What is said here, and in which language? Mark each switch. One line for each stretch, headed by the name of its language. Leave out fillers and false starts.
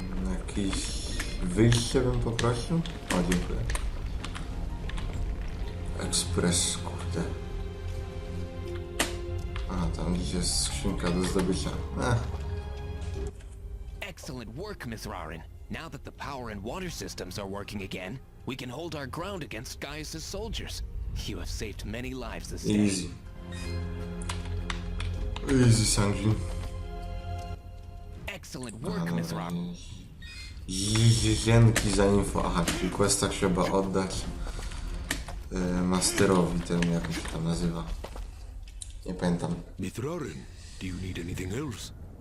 Polish: Jakieś wyjście bym poprosił? O, dziękuję. Ekspres, kurde. A, tam gdzieś jest skrzynka do zdobycia.
English: Excellent work, Miss Rarin. Now that the power and water systems are working again, we can hold our ground against Gaius' soldiers. You have saved many lives this day. Easy. Easy, Sanji. Excellent work, Miss Rarin.
Polish: Dzięki za info. Aha, czyli questa trzeba oddać masterowi, temu jak się tam nazywa. Nie pamiętam.
English: Miss Rarin, do you need anything else?